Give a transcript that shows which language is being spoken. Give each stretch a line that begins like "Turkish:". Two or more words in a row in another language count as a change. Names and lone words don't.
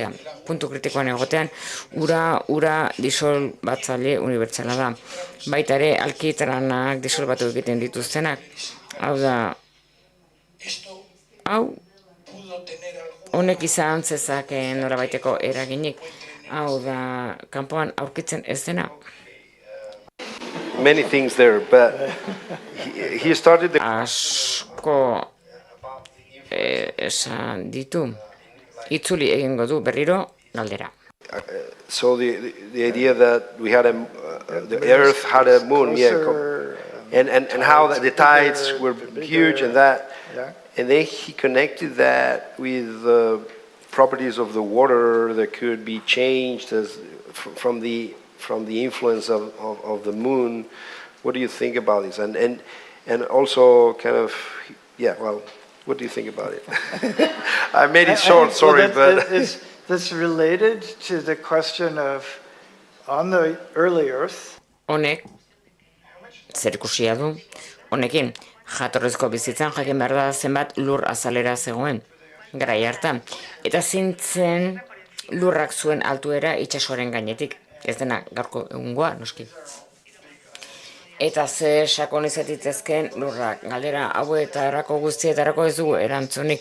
Basque: Puntu kritikoan egotean, ura disolbatzaile unibertsala da. Baita ere, alkitranak disolbatu egiten dituztenak. Hau da, honek izan zezakeen norabaiteko eraginik. Hau da, kanpoan aurkitzen ez dena.
English: Many things there, but he started the...
Basque: Asko esan ditu. Itzuli egingo du berriro galdera.
English: So the idea that we had the Earth had a moon, and how the tides were huge and that, and then he connected that with the properties of the water that could be changed from the influence of the moon. What do you think about this? And also kind of, what do you think about it? I made it short, sorry, but... That's related to the question of, on the early Earth...
Basque: Honek, zer ikusia du, honekin, jatorrezko bizitzan jakin behar da zenbat lur azalera zegoen, garai hartan. Eta zintzen lurrak zuen altuera itsasoaren gainetik, ez dena gaurko egungoa, noski. Eta ze sakon izatitezken lurrak, galdera hauetarako guztietarako ez dugu erantzunik.